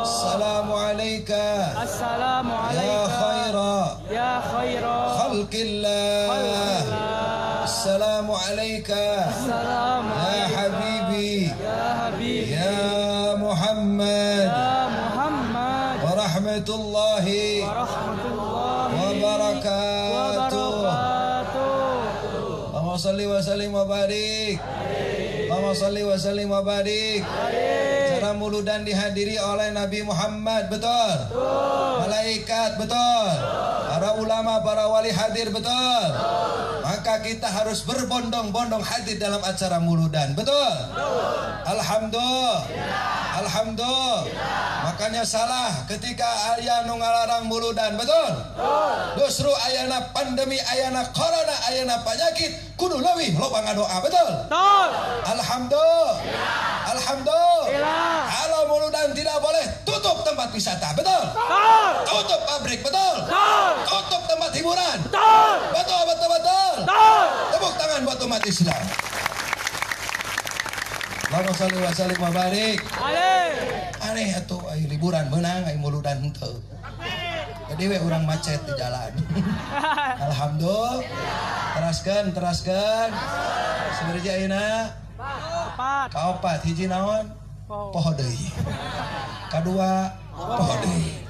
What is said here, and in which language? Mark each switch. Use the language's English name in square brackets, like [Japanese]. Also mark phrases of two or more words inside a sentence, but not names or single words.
[Arabic] السلام عليك Assalamu ya alaika khaira يا خير خلق الله. السلام عليك Assalamu يا حبيبي يا حبيب يا محمد يا محمد ورحمة الله ورحمة الله وبركاته. wabarakatuh. اللهم صل وسلم وبارك. اللهم صل وسلم وبارك. [Indonesian] Acara muludan dihadiri oleh Nabi Muhammad, betul? Malaikat, betul? Para ulama, para wali hadir, betul? Maka kita harus berbondong-bondong hadir dalam acara muludan, betul? Alhamdulillah. Alhamdulillah. [Sundanese] Makanya salah ketika aya nu ngalarang muludan, betul? Justru ayana pandemi, ayana corona, ayana penyakit, kudu leuwih loba ngadoa, betul? Alhamdulillah. Alhamdulillah. [Indonesian] Kalau muludan tidak boleh, tutup tempat wisata, betul? Tutup pabrik, betul? Tutup tempat hiburan. Betul, betul, betul. Tepuk tangan buat umat Islam. [Arabic] اللهم صل وسلم وبارك. [Sundanese] Aneh atuh aya liburan meunang aya muludan henteu. Jadi we urang macet di jalan. Alhamdulillah. Teraskeun. Sabaraha ayeuna? Kaopat. Hiji naon? Poho deui. Kadua poho deui.